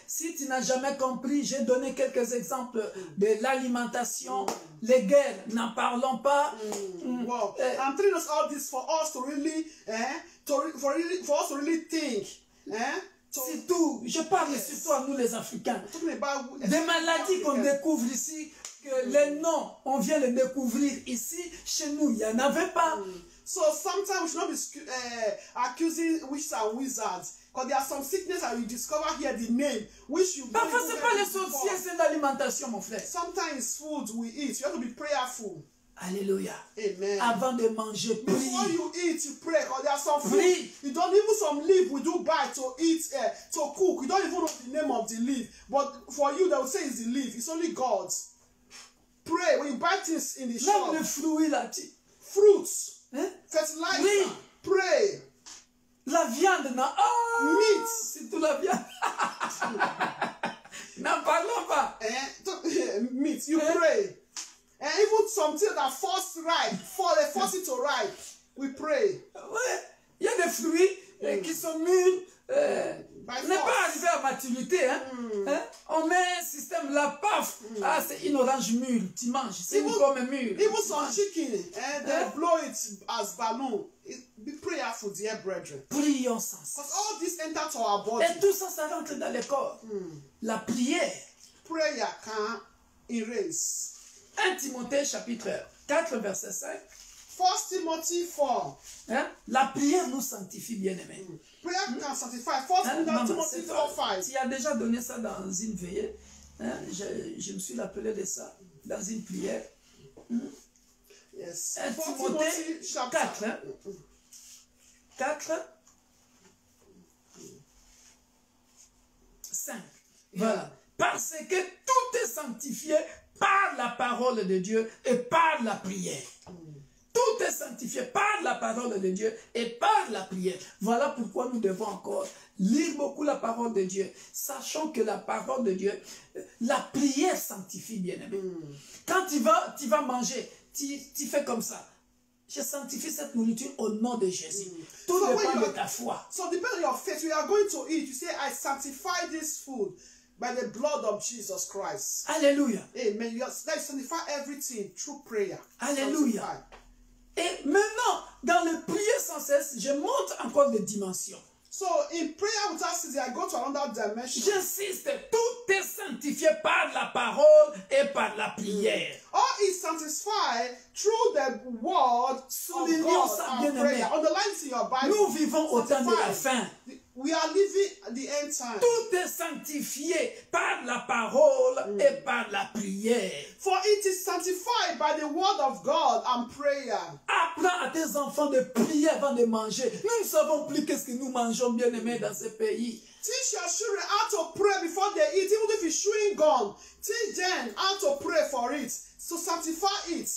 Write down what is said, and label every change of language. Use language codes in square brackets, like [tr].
[fr] Si tu n'as jamais compris, j'ai donné quelques exemples de l'alimentation, les guerres, n'en parlons pas. [en] Wow. I'm telling us all this for us to really, for us to really think. [fr] Surtout, je parle surtout à nous les Africains. Des maladies qu'on découvre ici, que les noms, on vient les découvrir ici, chez nous, il n'y en avait pas. [en] So sometimes we should not be accusing witches and wizards. Because there are some sickness that we discover here, the name, which you... [fr] Parfois, ce n'est pas les sorciers, c'est l'alimentation, mon frère. [en] Sometimes food we eat, you have to be prayerful. [fr] Alléluia. Amen. Avant de manger, prie. [en] Before you eat, you pray. Because there are some food, [fr] Prie. [en] you don't even some leaf we do buy to eat, to cook. You don't even know the name of the leaf. But for you, they will say it's the leaf. It's only God's. Pray. When you buy things in the shop. [fr] Même les fruits là. Fruits. Hein? [en] Fertilizer. [fr] Oui. [en] Pray. [fr] La viande, non. Oh, [en] meat. [fr] C'est tout la viande. N'en parlons pas. [en] Meat. You pray. And even something that force ripe, they force it to ripe. We pray. [fr] Ouais. Il y a des fruits qui sont mûrs. N'est pas arrivé à maturité. Hein? Hein? On met un système là, paf. Ah, c'est une orange mûre. Tu manges. C'est une pomme mûre. [en] Even some chicken, they blow it as balloon. Be prayerful, dear brethren. [fr] Prions sans cesse. [en] Because all this enter to our body. [fr] Et tout ça, ça rentre dans le corps. La prière. [en] Prayer can erase. [fr] 1 Timothée chapitre 4 verset 5. [en] 1 Timothy 4. [fr] Hein? La prière nous sanctifie, bien-aimés. [en] Prayer can sanctify. 1 Timothy 4, 5. [fr] Tu as déjà donné ça dans une veillée. Hein? Je me suis rappelé de ça dans une prière. [en] Yes. [fr] 1 Timothée 4. Hein? 4. 5. Voilà. Parce que tout est sanctifié par la parole de Dieu et par la prière. Tout est sanctifié par la parole de Dieu et par la prière. Voilà pourquoi nous devons encore lire beaucoup la parole de Dieu, sachant que la parole de Dieu, la prière sanctifie, bien-aimé. Quand tu vas manger, tu fais comme ça. Je sanctifie cette nourriture au nom de Jésus. Tout dépend de ta foi. [en] So depending on your faith, we are going to eat. You say, I sanctify this food by the blood of Jesus Christ. [fr] Alléluia. [en] Amen. You sanctify everything through prayer. [fr] Alléluia. Et maintenant, dans le prier sans cesse, je monte encore des dimensions. [en] So in prayer without ceasing, I go to another dimension. [fr] J'insiste, tout est sanctifié par la parole et par la prière. [en] All is sanctified through the word of God and prayer. Underline it in your Bible. [fr] Nous vivons au temps de la fin. [en] We are living at the end time. [fr] Tout est sanctifié par la parole et par la prière. [en] For it is sanctified by the word of God and prayer. [fr] Apprends à tes enfants de prier avant de manger. Nous ne savons plus qu'est-ce que nous mangeons, bien-aimés, dans ce pays. [en] Teach your children how to pray before they eat, even if it's chewing gum. Teach them how to pray for it, to sanctify it.